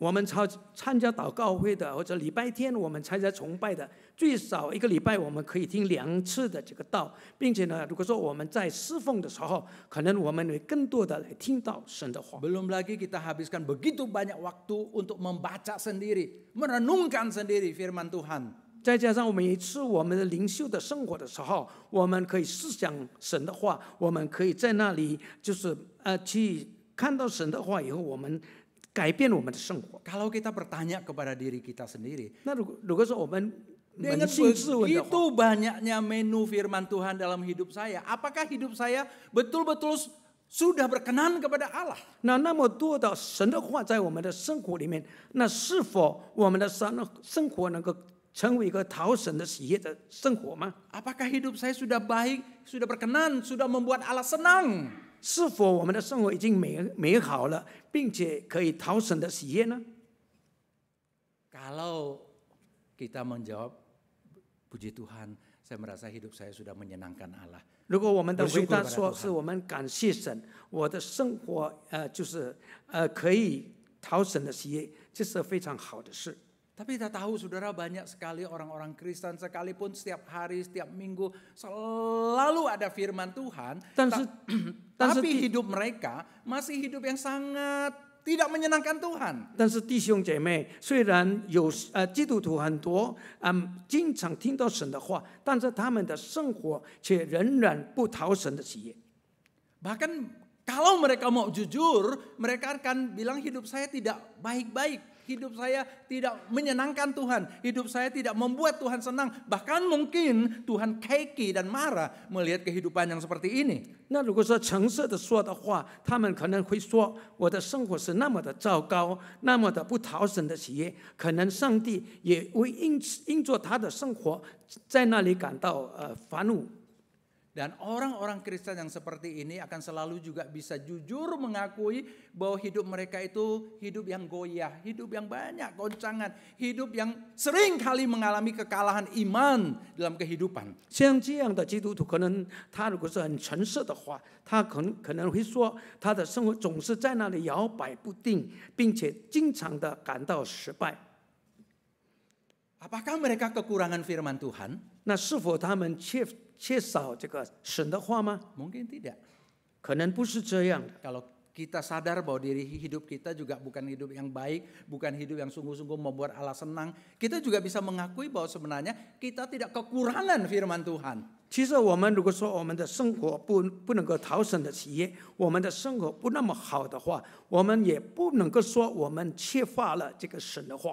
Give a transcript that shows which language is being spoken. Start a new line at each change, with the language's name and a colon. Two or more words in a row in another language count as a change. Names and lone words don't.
Chinese: 我们参加祷告会的，或者礼拜天我们参加崇拜的，最少一个礼拜我们可以听2次的这个道，并且呢，如果说我们在侍奉的时候，可能我们会更多的来听到神的话。
Indonesian: Belum lagi kita habiskan begitu banyak waktu untuk membaca sendiri, merenungkan sendiri firman Tuhan.
Chinese: 再加上每一次我们的灵修的生活的时候，我们可以思想神的话，我们可以在那里就是去看到神的话以后，我们改变我们的生活。
Indonesian: Kalau kita bertanya kepada diri kita sendiri,
Chinese: 那如果说我们
Indonesian: dengan
Chinese: 扪心自问的话，
Indonesian: begitu banyaknya menu firman Tuhan dalam hidup saya, apakah hidup saya betul-betul sudah berkenan kepada Allah?
Chinese: 那么多的神的话在我们的生活里面，那是否我们的生活能够成为一个讨神的喜悦的生活吗？
Indonesian: Apakah hidup saya sudah baik, sudah berkenan, sudah membuat Allah senang?
Chinese: 是否我们的生活已经美好了，并且可以讨神的喜悦呢？
Indonesian: Kalau kita menjawab, puji Tuhan, saya merasa hidup saya sudah menyenangkan Allah.
Chinese: 如果我们的回答
Indonesian: bersyukur
Chinese: 说
Indonesian: kepada Tuhan.
Chinese: 是我们感谢神，我的生活就是可以讨神的喜悦，这是非常好的事。
Indonesian: Tapi kita tahu saudara, banyak sekali orang-orang Kristen sekalipun setiap hari, setiap minggu selalu ada firman Tuhan.
Chinese: 但是
Indonesian: Tapi hidup mereka masih hidup yang sangat tidak menyenangkan Tuhan.
Chinese: 但是弟兄姐妹，虽然有基督徒很多，经常听到神的话，但是他们的生活却仍然不讨神的喜悦。
Indonesian: Bahkan Kalau mereka mau jujur, mereka akan bilang hidup saya tidak baik-baik. Hidup saya tidak menyenangkan Tuhan. Hidup saya tidak membuat Tuhan senang. Bahkan mungkin Tuhan keki dan marah melihat kehidupan yang seperti ini.
Chinese: 那如果说诚实的说的话，他们可能会说，我的生活是那么的糟糕，那么的不讨神的喜悦，可能上帝也会因着他的生活在那里感到烦怒。
Indonesian: Dan orang-orang Kristen yang seperti ini akan selalu juga bisa jujur mengakui bahwa hidup mereka itu hidup yang goyah, hidup yang banyak goncangan, hidup yang sering kali mengalami kekalahan iman dalam kehidupan.
Chinese: 像这样的基督徒，可能他如果是很诚实的话，他可能会说，他的生活总是在那里摇摆不定，并且经常的感到失败。
Indonesian: Apakah mereka kekurangan firman Tuhan?
Chinese: 那是否他们缺少这个神的话吗？
Indonesian: Mungkin tidak.
Chinese: 可能不是这样的。
Indonesian: Kalau kita sadar bahwa diri hidup kita juga bukan hidup yang baik, bukan hidup yang sungguh-sungguh membuat Allah senang, kita juga bisa mengakui bahwa sebenarnya kita tidak kekurangan firman Tuhan.
Chinese: 其实我们如果说我们的生活不能够讨神的喜悦，我们的生活不那么好的话，我们也不能够说我们缺乏了这个神的话。